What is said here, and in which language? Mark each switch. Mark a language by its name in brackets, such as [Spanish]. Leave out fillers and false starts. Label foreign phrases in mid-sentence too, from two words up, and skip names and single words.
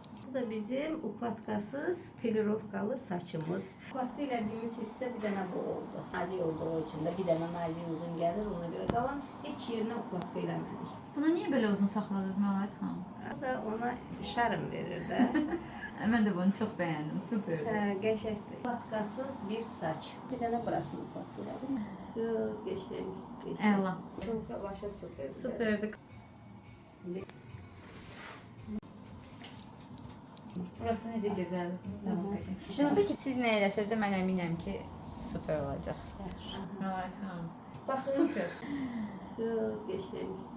[Azerbaijani] Bu da bizim ukladkasız filirovkalı saçımız. Ukladka elədiyimiz hissə bir dənə bu oldu. Nazik olduğu için de bir dənə nazik uzun gəlir. Ona görə qalan heç yerinə ukladka eləmədik. [Turkish] Buna niye böyle uzun sakladınız Melahat Hanım? [Azerbaijani] Bu da ona şarm verir də. [Turkish] Ben de bunu çok beğendim. Süperdi. [Azerbaijani] Qəşəkdir. Ukladkasız bir saç. Bir dənə burasını ukladka elədim. [Turkish] Geçtim. Allah. Çok başa süper. Süperdi. Burası nece güzel. Şuna peki siz ne [Azerbaijani] eləsəz də mən əminəm ki süper olacaq. Melahat Hanım. [Turkish] Bakın. Süper. Geçtim.